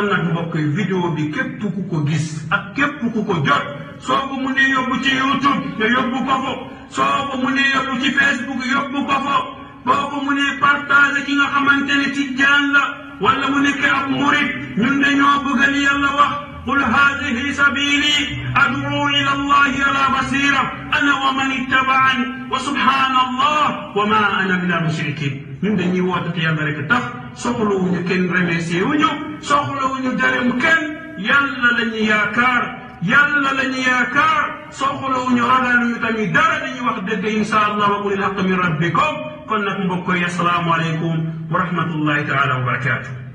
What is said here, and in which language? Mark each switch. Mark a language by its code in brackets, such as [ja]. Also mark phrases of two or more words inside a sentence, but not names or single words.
[wo] nag mbokk yi vidéo bi képp ku ko gis ak képp ku ko jot soo ko munee yóbbu ci YouTube nga yóbbu ko fo soo ko munee yóbbu ci Facebook yóbbu ko fo boo ko munee partage ki nga xamante ne tijaan la wala mu nekk ab murid ñun dañoo bëgg li yàlla wax [ar] قل هذه سبيلي أدعو إلى الله على بصيرة أنا ومن اتبعني وسبحان الله وما أنا من المشركين [wo] ñun dañuy woote te yàlla rek tax soxlawuñu kenn remercier wuñu soxlawuñu dërëm kenn yàlla la ñu yaakaar yàlla lañu yaakaar soxlawuñu ragaluñu tamit dara dañuy wax dëgg [ar] إن شاء الله وقل الحق من ربكم [wo] kon nag mbokk yi [ar] السلام عليكم ورحمة الله تعالى وبركاته.